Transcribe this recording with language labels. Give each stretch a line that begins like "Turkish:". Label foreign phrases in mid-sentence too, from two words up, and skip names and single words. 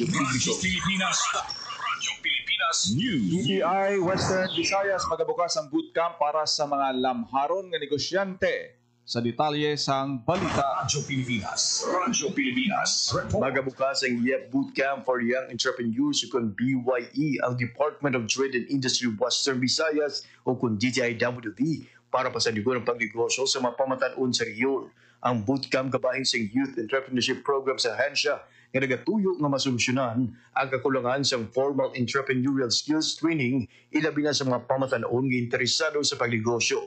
Hiligaynon: Radyo Publiko. Pilipinas. Radyo Pilipinas News. DTI Western Visayas magabukas ang bootcamp para sa mga lamharon nga negosyante. Sa detalye sang balita. Radyo Pilipinas. Radyo Pilipinas. Magabukas ang YEP Bootcamp for Young Entrepreneurs o kung BYE ang Department of Trade and Industry Western Visayas o kung DTI-WV para pasanigon ang pagnegosyo sa mga pamatanon sa rehiyon. Ang bootcamp kabahin sa Youth Entrepreneurship Program sa ahensya nga nagatuyo nga masolusyonan ang kakulangan sa
English: formal entrepreneurial skills training
Hiligaynon: ilabi na sa mga pamatanon nga interesado sa pagnegosyo.